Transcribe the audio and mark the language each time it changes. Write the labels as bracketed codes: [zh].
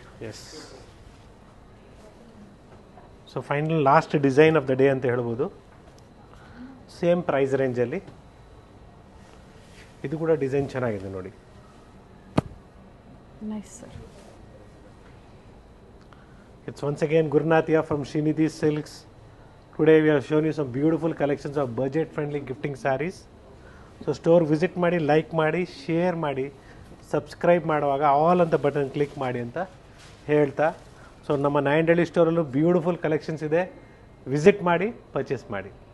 [en] yes, so final last design of the day [kn] ಅಂತ ಹೇಳ್ಬೋದು. Same price ರೇಂಜಲ್ಲಿ ಇದು ಕೂಡ ಡಿಸೈನ್ ಚೆನ್ನಾಗಿದೆ ನೋಡಿ. [en] Nice sir. It's once again ಗುರುನಾಥಿಯಾ from Srinidhi silks Today we have shown you some beautiful collections of budget friendly gifting sarees. [kn] So store visit ಮಾಡಿ, like ಮಾಡಿ, share ಮಾಡಿ, ಸಬ್ಸ್ಕ್ರೈಬ್ ಮಾಡುವಾಗ ಆಲ್ ಅಂತ ಬಟನ್ ಕ್ಲಿಕ್ ಮಾಡಿ ಅಂತ ಹೇಳ್ತಾ, ಸೊ ನಮ್ಮ ನಾಯಂಡಹಳ್ಳಿ ಸ್ಟೋರಲ್ಲೂ ಬ್ಯೂಟಿಫುಲ್ ಕಲೆಕ್ಷನ್ಸ್ ಇದೆ, ವಿಸಿಟ್ ಮಾಡಿ, ಪರ್ಚೇಸ್ ಮಾಡಿ.